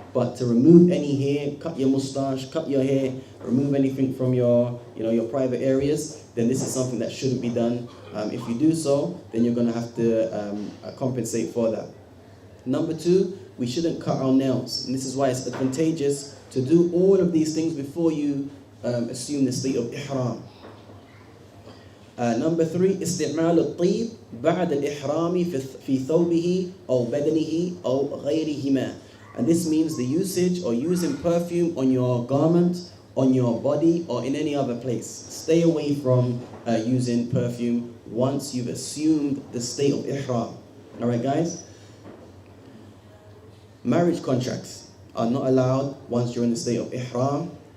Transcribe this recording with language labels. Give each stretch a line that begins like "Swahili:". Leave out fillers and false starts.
English: But to remove any hair, cut your mustache, cut your hair, remove anything from your private areas, then this is something that shouldn't be done. If you do so, then you're going to have to compensate for that. Number 2, we shouldn't cut our nails. And this is why it's advantageous to do all of these things before you assume the state of ihram.
Arabic: Number 3, استعمال الطيب بعد الإحرام في ثوبه أو بدنه أو غيرهما.
English: And this means the usage or using perfume on your garment, on your body, or in any other place. Stay away from using perfume once you've assumed the state of ihram. Alright guys? Marriage contracts are not allowed once you're in the state of ihram.